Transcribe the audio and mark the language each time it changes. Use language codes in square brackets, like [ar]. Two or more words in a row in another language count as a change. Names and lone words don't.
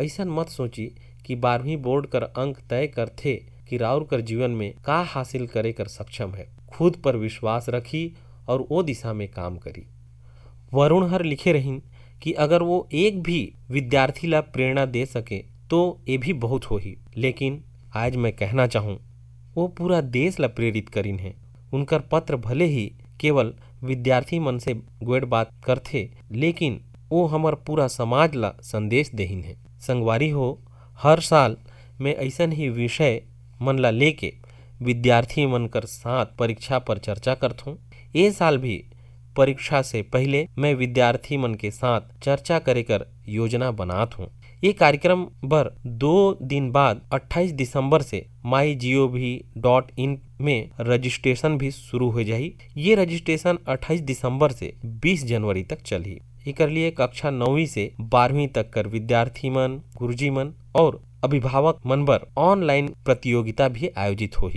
[hne] ऐसा मत सोची कि 12वीं बोर्ड कर अंक तय कर थे कि राउर कर जीवन में का हासिल करे कर सक्षम है। खुद पर विश्वास रखी और वो दिशा में काम करी। वरुण हर लिखे रहीन कि अगर वो एक भी विद्यार्थी ला प्रेरणा दे सके तो ये भी बहुत हो ही, लेकिन आज मैं कहना चाहूँ वो पूरा देश ला प्रेरित करीन है। उनकर पत्र भले ही केवल विद्यार्थी मन से गोड़ बात करथे, लेकिन वो हमार पूरा समाज ला संदेश देहिन है। संगवारी हो, हर साल मैं ऐसन ही विषय मन ला लेके विद्यार्थी मन कर साथ परीक्षा पर चर्चा करत हूँ। ये साल भी परीक्षा से पहले मैं विद्यार्थी मन के साथ चर्चा करे कर योजना बनात हूँ। ये कार्यक्रम बर 2 दिन बाद 28 दिसंबर से mygov.in में रजिस्ट्रेशन भी शुरू हो जाही। ये रजिस्ट्रेशन 28 दिसंबर से 20 जनवरी तक चली। एकर लिए कक्षा 9वीं से 12वीं तक कर विद्यार्थी मन, गुरुजी मन और अभिभावक मन बर ऑनलाइन प्रतियोगिता भी आयोजित होही।